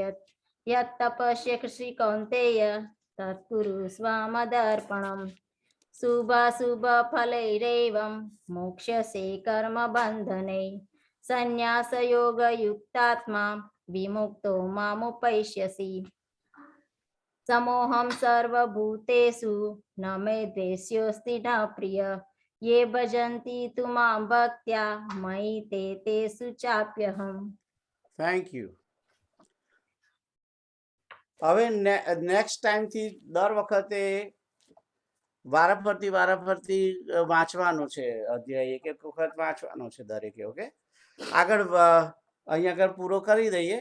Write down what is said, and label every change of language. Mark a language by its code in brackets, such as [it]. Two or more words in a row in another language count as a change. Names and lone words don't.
[sa] यत् तपस्यसि कौन्तेय तत्कुरु स्वमदर्पणम् शुभाशुभफलैरेवं मोक्ष्यसे कर्मबन्धनैः संन्यासयोगयुक्तात्मा विमुक्तो मामुपैष्यसि समोहं सर्वभूतेषु न मे द्वेष्योऽस्ति न प्रिय ये भजन्ति तु मां भक्त्या मयि ते तेषु चाप्यहम्. [en] Thank you. [gu] હવે [en] next timeથી [gu] દર વખતે વારાફરતી વાંચવાનું છે અધ્યાય, એક એક વખત વાંચવાનો છે દરેકે. ઓકે, આગળ અહીંયા આગળ પૂરો કરી દઈએ.